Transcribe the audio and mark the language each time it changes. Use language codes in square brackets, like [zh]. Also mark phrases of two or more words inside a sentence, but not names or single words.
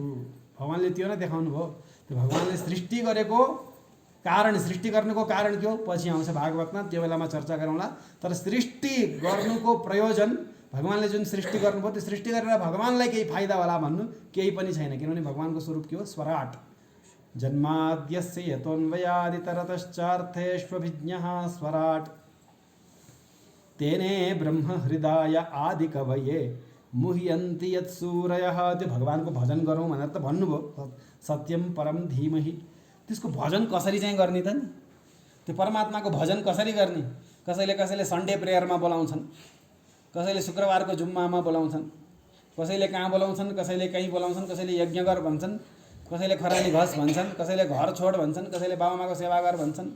[ne] भगवानले त्यो नै देखाउनु भयो। त्यो भगवानले सृष्टि गरेको कारण, सृष्टि गर्नुको कारण के हो पछि आउँछ भागवतमा, त्यो बेलामा चर्चा गरौँला। तर सृष्टि गर्नुको प्रयोजन, भगवानले जुन सृष्टि गर्नुभयो त्यो सृष्टि गरेर भगवानलाई केही फाइदा होला भन्नु केही पनि छैन। किनभने भगवानको स्वरूप के हो, स्वराट। [sa] जन्माद्यस्य यतोऽन्वयादितरतश्चार्थेष्वभिज्ञः स्वराट तेने ब्रह्म हृदय आदि कवये मुह्यन्ति यत्सूरयः। [ne] त्यो भगवानको भजन गरौँ भनेर त भन्नुभयो, [sa] सत्यम परम धीमहि। [ne] त्यसको भजन कसरी चाहिँ गर्ने त नि, त्यो परमात्माको भजन कसरी गर्ने। कसैले [en] Sunday prayerमा [ne] बोलाउँछन्, कसैले शुक्रबारको जुम्मामा बोलाउँछन्, कसैले कहाँ बोलाउँछन्, कसैले कहीँ बोलाउँछन्, कसैले यज्ञ गर भन्छन्, कसैले खरानी घस भन्छन्, कसैले घर छोड भन्छन्, कसैले बाबामाको सेवा गर भन्छन्।